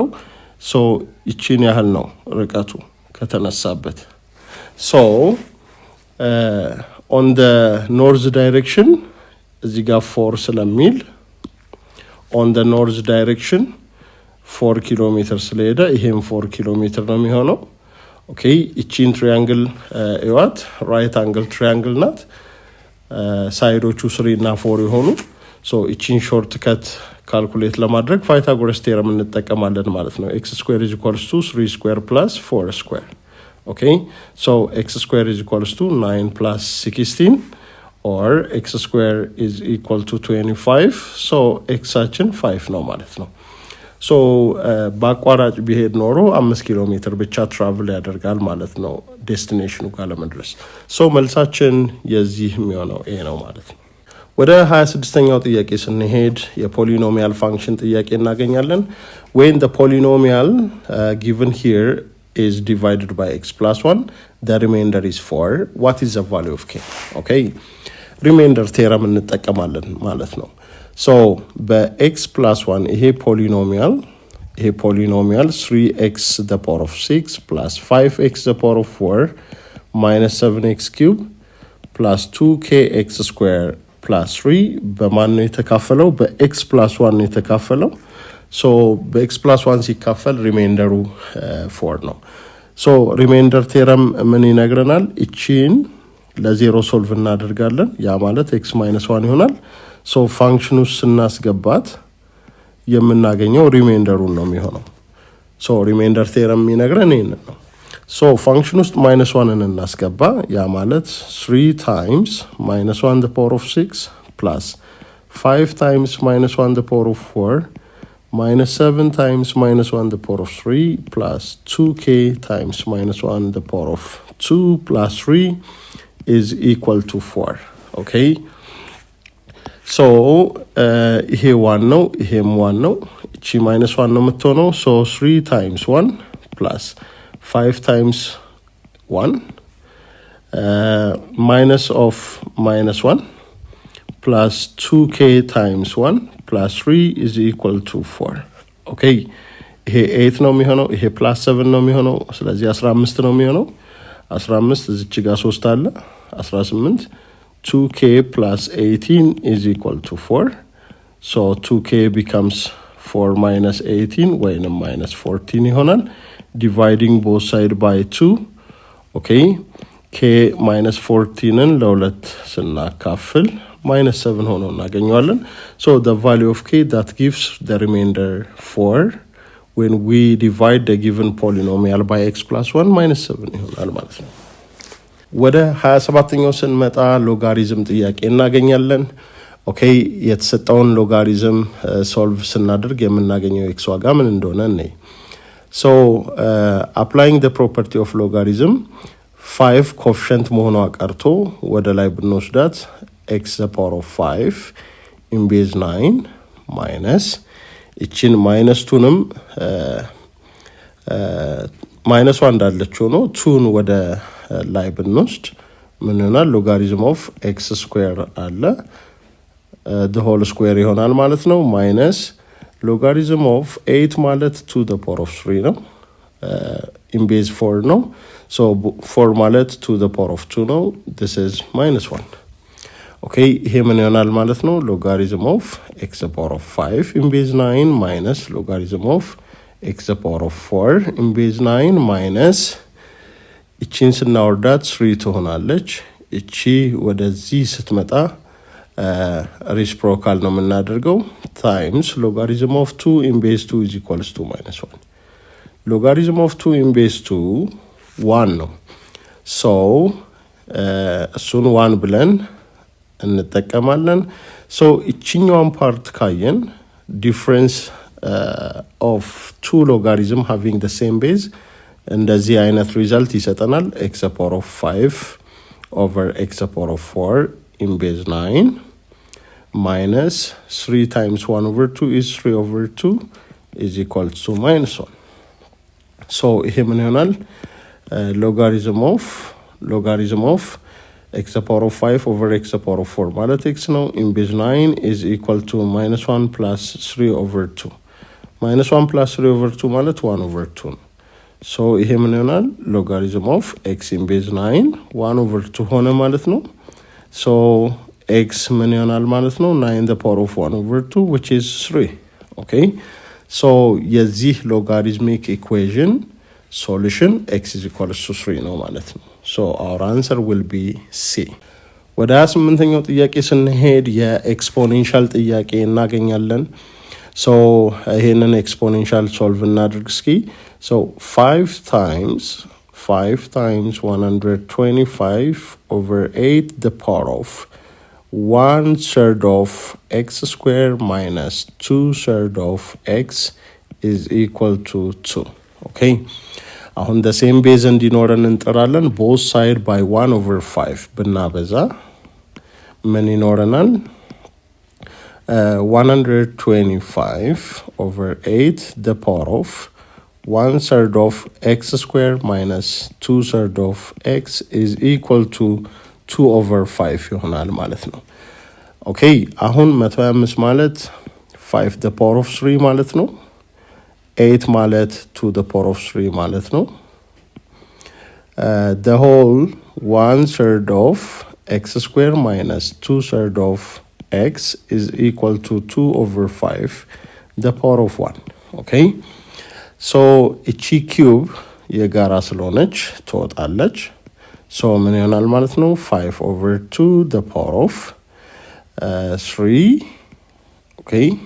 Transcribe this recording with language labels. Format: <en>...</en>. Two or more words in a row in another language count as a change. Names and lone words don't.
<am>So ይቺን ያህል ነው ርቀቱ ከተነሳበት.</am> <en>So on the north direction</en> <am>እዚህ ጋር 4 ስለሚል</am> <en>on the north direction 4 kilometers</en> <am>ስለሄደ ይሄም 4 kilometers ነው የሚሆነው. Okay, ይቺን ትሪያንግል እዋት</am> <en>right angle triangle</en> <am>ናት. ሳይዶቹ 3 እና 4 ይሆኑ. So ይቺን</am> <en>short cut calculate</en> <am>ለማድረግ</am> <en>Pythagoras theorem</en> <am>እንጠቀማለን ማለት ነው.</am> <en>x square is equals to 3 square plus 4 square. Okay, so x square is equals to 9 plus 16 or x square is equal to 25.</en> <am>So x አችን 5 ነው ማለት ነው. So በአቋራጭ ቢሄድ ኖሮ 5 ኪሎ ሜትር ብቻ ትራቭል ያደርጋል ማለት ነው ዴስቲኔሽኑ ጋር ለመድረስ. So መልሳችን የዚህ የሚሆነው ይሄ ነው ማለት ነው። ወደ 26ኛው ጥያቄ ስንሄድ</am> <en>polynomial function</en> <am>ጥያቄ እናገኛለን.</am> <en>When the polynomial given here is divided by x plus 1, the remainder is 4. What is the value of k? Okay, remainder theorem</en> <am>እንጠቀማለን ማለት ነው.</am> <en>So በx plus 1</en> <am>ይሄ ፖሊኖሚያል</am> <en>3x the power of 6 plus 5x the power of 4 minus 7x cube plus 2kx square plus 3</en> <am>በማን ነው የተካፈለው? በ</am> <en>x plus 1</en> <am>ነው የተካፈለው. So በ</am> <en>x plus 1</en> <am>ሲካፈል ሪሜይንደሩ 4 ነው. So</am> <en>remainder theorem</en> <am>ምን ይነግረናል? እቺን ለዜሮ ሶልቭ እናደርጋለን. ያ ማለት</am> <en>x minus 1</en> <am>ይሆናል. So ፋንክሽኑ ስናስገባት የምናገኘው ሪሜይንደሩን ነው የሚሆነው. So</am> <en>remainder theorem</en> <am>ይነግረን ይሄንን ነው. So ፋንክሽን ውስጥ -1 እናስገባ. ያ ማለት</am> <en>3 times -1 the power of 6 plus 5 times -1 the power of 4 minus 7 times -1 the power of 3 plus 2k times -1 the power of 2 plus 3 is equal to 4. Okay, so here 1</en> <am>ነው, ይሄም 1 ነው. እቺ -1 ነው የምትሆነው.</am> <en>So 3 times 1 plus 5 times 1 minus of -1 plus 2k times 1 plus 3 is equal to 4.</en> <am>Okay, ይሄ 8 ነው የሚሆነው. ይሄ plus 7 ነው የሚሆነው. ስለዚህ 15 ነው የሚሆነው. 15 እዚች ጋር 3 አለ 18.</am> <en>2k plus 18 is equal to 4. So 2k becomes 4 minus 18</en> <am>ወይም minus 14 ይሆናል.</am> <en>Dividing both side by 2.</en> <am>Okay, k minus 14ን ለሁለት ስናካፍል</am> <en>minus 7</en> <am>ሆኖ እናገኘዋለን.</am> <en>So the value of k that gives the remainder 4 when we divide the given polynomial by x plus 1 minus 7</en> <am>ይሆናል ማለት ነው. ወደ 27ኛው ስንመጣ ሎጋሪዝም ጥያቄ እናገኛለን. ኦኬ, የተሰጠውን ሎጋሪዝም ሶልቭ ስናደርግ የምናገኘው x ዋጋ ምን እንደሆነ እንይ.</am> <en>So applying the property of logarithm 5 coefficient</en> <am>መሆኗ ቀርቶ ወደ ላይ ብንወስዳት</am> <en>x the power of 5 in base 9 minus</en> <am>እቺን -2ንም -1 እንዳለችው ነው 2ን ወደ ላይ ብንወስድ ምን ይሆናል</am> <en>logarithm of x square አለ the whole square</en> <am>ይሆናል ማለት ነው</am> <en>minus logarithm of 8 ማለት 2 the power of 3 ነው in base 4 ነው so 4 ማለት 2 the power of 2 ነው this is -1 okay</en> <am>ይሄ ምን ይሆናል ማለት ነው</am> <en>logarithm of x the power of 5 in base 9 minus logarithm of x the power of 4 in base 9 minus</en> <am>እቺን ስናወርዳት 3 ትሆናለች እቺ ወደዚህ ስትመጣ</am> <en>reciprocal</en> <am>ነው የምናደርገው</am> <en>times logarithm of 2 in base 2 is equals to -1 logarithm of 2 in base 2 1 ነው so</en> <am>እሱን 1 ብለን እንጠቀማለን</am> <en>so</en> <am>እቺኛውን ፓርት ካየን</am> <en>difference of two logarithm having the same base</en> <am>እንደዚህ አይነት ሪዛልት ይሰጠናል</am> <en>x to the power of 5 over x to the power of 4 in base 9 minus 3 times 1 over 2 is 3 over 2 is equal to -1 so</en> <am>ይሄ ምን ይሆናል</am> <en>logarithm of x to the power of 5 over x to the power of 4</en> <am>ማለት x ነው</am> <en>in base 9 is equal to -1 plus 3 over 2 -1 plus 3 over 2 ማለት 1 over 2 ነው so</en> <am>ይሄ ምን ይሆናል</am> <en>logarithm of x in base 9 1 over 2</en> <am>ሆነ ማለት ነው</am> <en>so</en> <am>x ምን ይሆናል ማለት ነው</am> <en>9 the power of 1 over 2 which is 3 okay so የዚህ logarithmic equation solution x is equals to 3</en> <am>ነው ማለት ነው</am> <en>so our answer will be C</en> <am>ወደ 8ኛው ጥያቄ ስንሄድ የኤክስፖኔንሻል ጥያቄ እናገኛለን</am> <en>so</en> <am>ይሄንን ኤክስፖኔንሻል ሶልቭ እናድርግ እስኪ</am> <en>so 5 times 125 over 8 the power of 1/3 of x square minus 2/3 of x is equal to 2 okay አሁን the same base</en> <am>እንዲኖረን እንጠራለን</am> <en>both side by 1 over 5</en> <am>ብናበዛ ምን ይኖረናል</am> <en>125 over 8 the power of 1/3 of x square minus 2/3 of x is equal to 2 over 5</en> <am>ይሆናል ማለት ነው</am> <en>okay አሁን 125 ማለት 5 the power of 3 ማለት ነው 8 ማለት 2 the power of 3 ማለት ነው the whole 1/3 of x square minus 2/3 of x is equal to 2 over 5 the power of 1 okay so</en> <am>እቺ ኪዩብ የጋራ ስለሆነች ትወጣለች</am> <en>so</en> <am>ምን ይሆናል ማለት ነው</am> <en>5 over 2 the power of 3 okay</en>